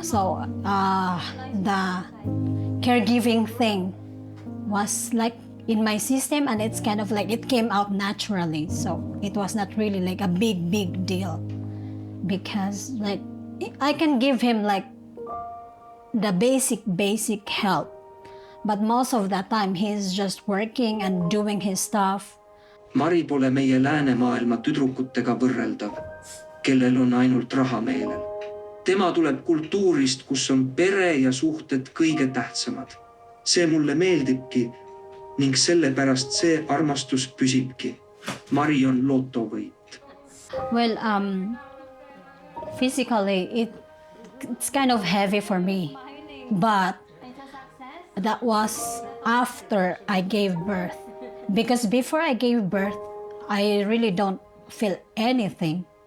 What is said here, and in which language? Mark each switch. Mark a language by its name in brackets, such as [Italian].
[English] So the caregiving thing was in my system, and it's kind of it came out naturally. So it was not really a big deal because I can give him the basic help. But most of the time he's just working and doing his stuff. [Estonian] Mari pole meie läänemaailma tüdrukutega võrreldav, kellel on ainult raha meelel. Tema tuleb kultuurist, kus on pere ja suhted kõige tähtsamad. See mulle meeldibki ning sellepärast see armastus püsibki. Mari on lotovõit. [English] Well, physically it's kind of heavy for me, but that was after I gave birth. Because before I gave birth, I really don't feel anything.